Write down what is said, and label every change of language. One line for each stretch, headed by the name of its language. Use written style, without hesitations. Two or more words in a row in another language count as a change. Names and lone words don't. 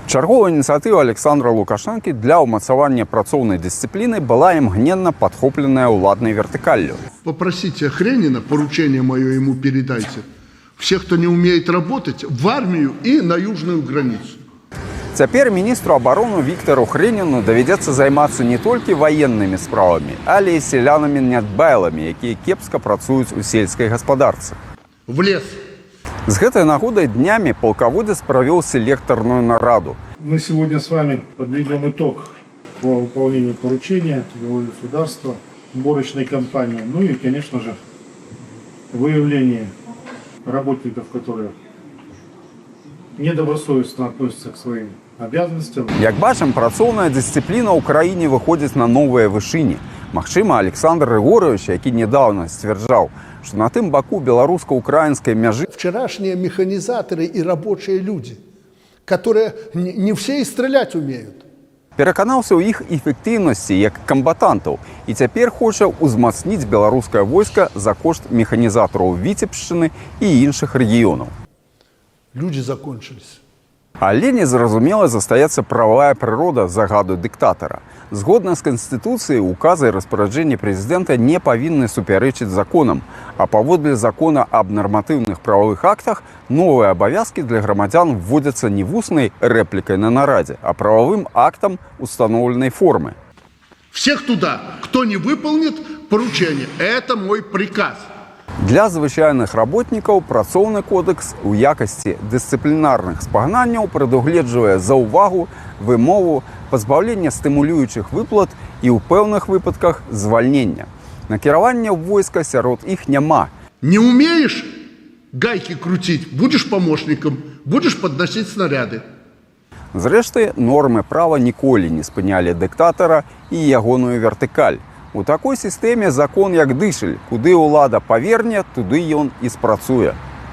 Belarusian: Чарговая ініцыятыва Александра Лукашэнкі для ўмацавання працоўнай дысцыпліны была імгненна падхопленая ўладнай вертыкаллю.
Russian: Попросите Хренина, поручение мое ему передайте, всех, кто не умеет работать, в армию и на южную границу.
Belarusian: Цяпер міністру абароны Віктору Хрэніну давядзецца займацца не толькі ваеннымі справамі, але і селянамі-нядбайламі, якія кепска працуюць у сельскай гаспадарцы.
Russian: В лес.
Belarusian: З гэтай нагодай днямі палкаводец правёў селектарную нараду.
Russian: Мы сегодня с вами подведем итог по выполнению поручения главы государства, сборочной кампании, ну и, конечно же, выявление работников, которые недобросовестно относятся к своим обязанностям.
Belarusian: Як бачым, працоўная дысцыпліна ў краіне выходзіць на новыя вышыні. Магчыма, Александр Григорьевич, які недавно сцвярджаў, что на тым баку белорусско-украинской мяжи
Russian: Вчерашние механизаторы и рабочие люди, которые не все и стрелять умеют.
Belarusian: пераканаўся ў іх эфектыўнасці як камбатантаў і цяпер хоча ўзмацніць беларускае войска за кошт механізатараў Віцебшчыны і іншых рэгіёнаў.
Russian: Люди закончились.
Belarusian: Але незразумела застаецца правая прырода загаду дыктатара. Згодна з Канстытуцыяй, указы і распараджэнні прэзідэнта не павінны супярэчыць законам, а паводле закона аб нарматыўных правовых актах новыя абавязкі для грамадзян вводзяцца не вуснай рэплікай на нарадзе, а правовым актам установленай формы.
Russian: Всех туда, кто не выполнит поручение. Это мой приказ.
Belarusian: Для звычайных работнікаў працоўны кодекс у якасці дысцыплінарных спагнанняў прадугледжвае за ўвагу, вымову, пазбаўлення стымулюючых выплат і ў пэўных выпадках звальнення. Накіравання ў войска сярод іх няма.
Russian: Не умеешь гайки крутить, будешь помощником, будешь подносить снаряды.
Belarusian: Зрэшты, нормы права ніколі не спынялі дыктатара і ягоную вертыкаль. У такой сістэме закон як дышаль, куды ўлада паверне, туды ён і спрацуе.